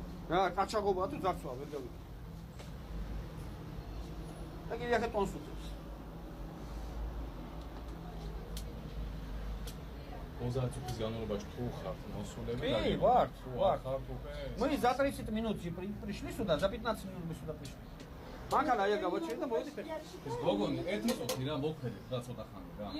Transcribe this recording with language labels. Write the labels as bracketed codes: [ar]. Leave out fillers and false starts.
[ka] რა, კაჩაღობაა თუ ძარცვა ვერ გავიგე. და კიდე ახლა ტონს უწევს. 30 წუთის განმავლობაში თუ ხართ მოსულები კი, ვართ. ხართ უკვე [ru] Мы за 30 минут пришли сюда, за 15 минут мы сюда пришли. Мангала я говорю, да будет. [ka] ეს გოგონი ერთი წუთი რა მოქმედეთ რა ცოტა ხანი რა.